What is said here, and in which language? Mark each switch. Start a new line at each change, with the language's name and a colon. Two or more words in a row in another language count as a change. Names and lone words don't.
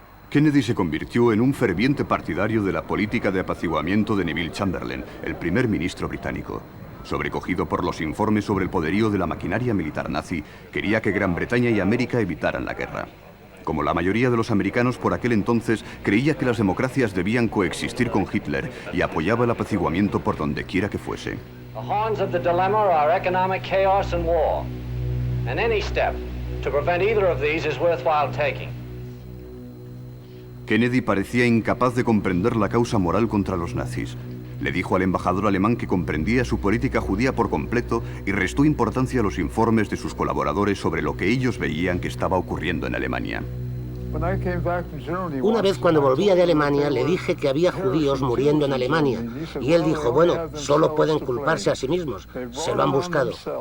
Spanish: Kennedy se convirtió en un ferviente partidario de la política de apaciguamiento de Neville Chamberlain, el primer ministro británico. Sobrecogido por los informes sobre el poderío de la maquinaria militar nazi, quería que Gran Bretaña y América evitaran la guerra. Como la mayoría de los americanos por aquel entonces, creía que las democracias debían coexistir con Hitler y apoyaba el apaciguamiento por donde quiera que fuese.
English: The horns of the dilemma are economic chaos and war. And any step to prevent either of these is worthwhile taking.
Spanish: Kennedy parecía incapaz de comprender la causa moral contra los nazis. Le dijo al embajador alemán que comprendía su política judía por completo y restó importancia a los informes de sus colaboradores sobre lo que ellos veían que estaba ocurriendo en Alemania. Una vez cuando volvía de Alemania le dije que había judíos muriendo en Alemania y él dijo, bueno, solo pueden culparse a sí mismos, se lo han buscado.